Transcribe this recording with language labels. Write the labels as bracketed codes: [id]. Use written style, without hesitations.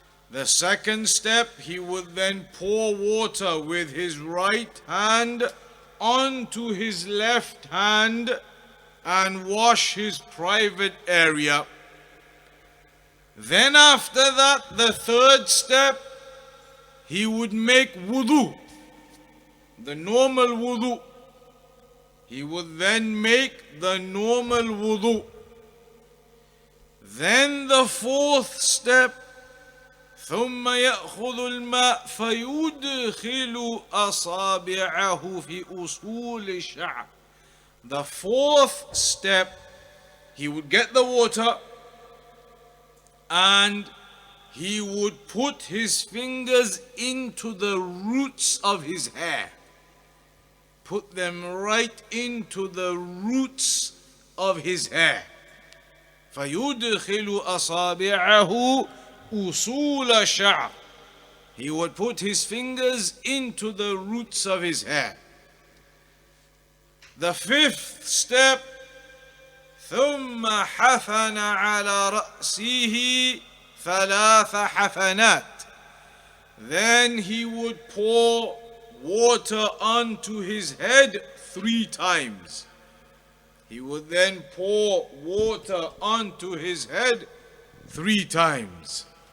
[en] The second step, he would then pour water with his right hand onto his left hand and wash his private area. Then after that, the third step, he would make wudu, the normal wudu. He would then make the normal wudu. Then the fourth step, [ar] ثم يأخذ الماء فيدخل أصابعه في أصول الشعر. [en] The fourth step, he would get the water and he would put his fingers into the roots of his hair. Put them right into the roots of his hair. [ar] فَيُدْخِلُ أَصَابِعَهُ أُصُولَ الشَّعْرِ. [en] He would put his fingers into the roots of his hair. The fifth step, [ar] ثُمَّ حَفَنَ عَلَى رَأْسِهِ 3 حفنات. [en] Then he would pour water onto his head 3 times. He would then pour water onto his head 3 times.